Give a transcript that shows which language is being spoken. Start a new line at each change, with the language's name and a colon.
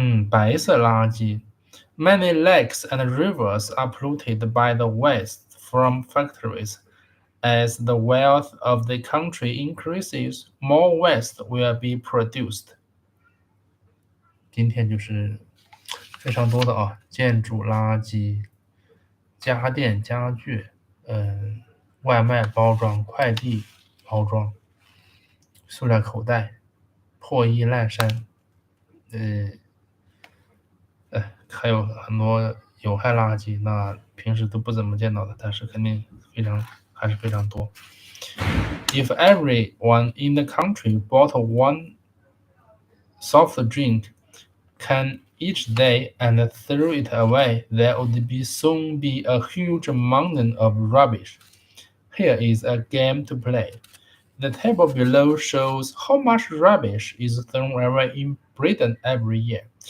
Chinese: 白色垃圾。
English: Many lakes and rivers are polluted by the waste from factories. As the wealth of the country increases, more waste will be produced.
Chinese: 今天就是非常多的建筑垃圾、家电家具、外卖包装、快递包装、塑料口袋、破衣烂衫，还有很多有害垃圾，那平时都不怎么见到的，但是肯定还是非常多。
English: If everyone in the country bought one soft drink can each day and threw it away, there would soon be a huge mountain of rubbish. Here is a game to play. The table below shows how much rubbish is thrown away in Britain every year.